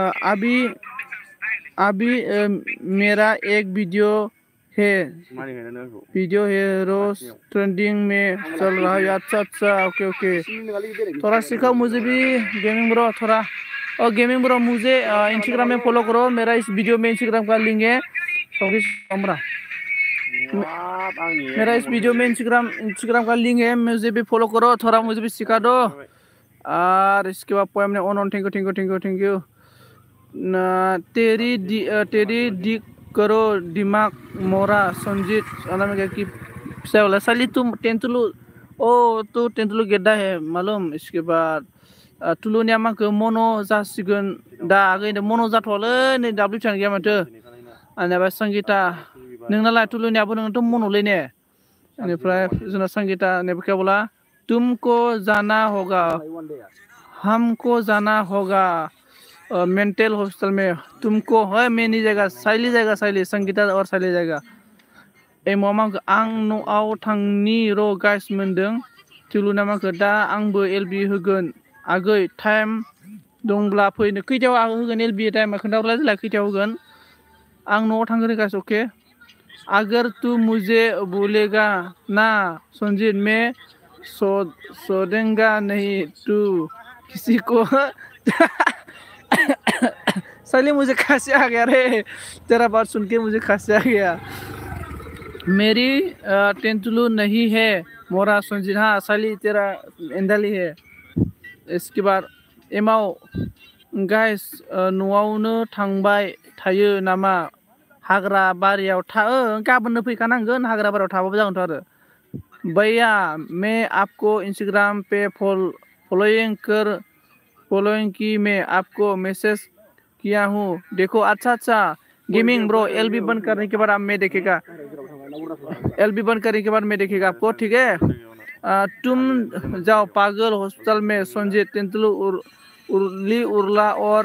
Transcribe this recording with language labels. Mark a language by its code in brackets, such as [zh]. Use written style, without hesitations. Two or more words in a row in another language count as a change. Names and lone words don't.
[hi] अभी मेरा एक वीडियो है रोज ट्रेंडिंग में चल रहा है अच्छा ओके थोड़ा सिखाओ मुझे भी [en] gaming bro [hi] थोड़ा और [en] gaming bro [hi] मुझे इंस्टाग्राम में फॉलो करो मेरा इस वीडियो में इंस्टाग्राम का लिंक है मेरा इस वीडियो में इंस्टाग्राम का लिंक है मुझे भी फॉलो करो थोड़ा मुझे भी सिखा दो और इसके बाद पोएम ने ऑन [en] thank you [hi] तेरी दिक करो दिमाग मोरा संजीत अनामिका की वाला साली तुम टेंटुलू तू टेंटुलू गेड्डा है मालूम इसके बाद [brx] तुलुनिया माखो मनो जासिगोन दा आगै मनो जाथ'वालै नै दाबो चान गैया माथो आंनिया संगीता नोंनालाय तुलुनियाबो नोंथ' मन'लै ने बेनिफ्राय जोंना संगीता [hi] ने क्या बोला तुमको जाना होगा हमको जाना होगा [en] mental hospital [hi] में तुमको है मेनी जायगा साइली संगीता और साइली जायगा [brx] मामा आं न'आव थांनि र' गाइस मोनदों तुलुना माखो दा आंबो एलबि होगोन आगै टाइम दंब्ला फैनो खैथायाव होगोन एलबि टाइमा खोन्थाहरलाय जेला खैथायाव होगोन आं न'आव थांगोन गाइस ओके [hi] अगर तू मुझे बोलेगा ना संजीत मैं सोदेंगा नहीं तू किसी को साली मुझे खांसी आ गया रे तेरा बात सुन के मुझे खांसी आ गया मेरी टेंटुलू नहीं है मोरा संजीत हाँ साली तेरा एंडाली है इसके बाद [brx] एमाव गाइस न'आवनो थांबाय थायो नामा हाग्रा बारियाव गाबोननो फैखानांगोन हाग्रा बारियाव थाबाबो जागोनथ' आरो [hi] भैया मैं आपको इंस्टाग्राम पे फॉलोइंग की मैं आपको मैसेज किया हूँ देखो अच्छा [en] gaming bro [hi] एलबी बंद करने के बाद आप मैं देखेगा एलबी बंद करने के बाद मैं देखेगा आपको ठीक है तुम जाओ पागल हॉस्पिटल में संजय तेंदुलकर उर्ली उर्ला और